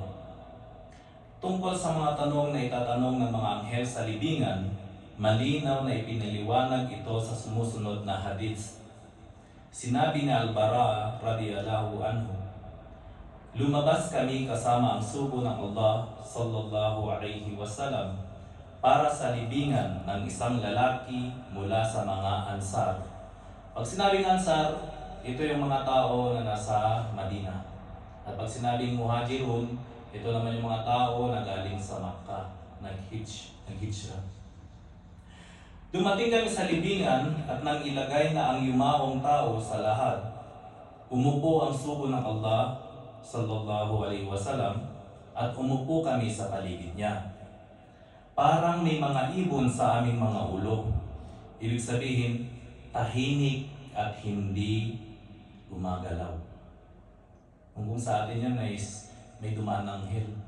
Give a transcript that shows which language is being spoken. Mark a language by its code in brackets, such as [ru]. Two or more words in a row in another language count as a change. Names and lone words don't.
[tl] Tungkol sa mga tanong na itatanong ng mga anghel sa libingan, malinaw na ipinaliwanag ito sa sumusunod na hadith. Sinabi ni Al-Bara [ar] رضي الله عنه, [tl] lumabas kami kasama ang sugo ng Allah [ar] صلى الله عليه وسلم [tl] para sa libingan ng isang lalaki mula sa mga Ansar. Pag sinabing Ansar, ito yung mga tao na nasa Madina. At pag sinabing Muhajirun, ito naman yung mga tao na galing sa Makkah, nag-hijrah. Dumating kami sa libingan at nang ilagay na ang yumaong tao sa lahat, umupo ang sugo ng Allah [ar] صلى الله عليه وسلم [tl] at umupo kami sa paligid niya. Parang may mga ibon sa aming mga ulo. Ibig sabihin, tahimik at hindi gumagalaw. Kung sa atin yan is may dumaan ng anghel.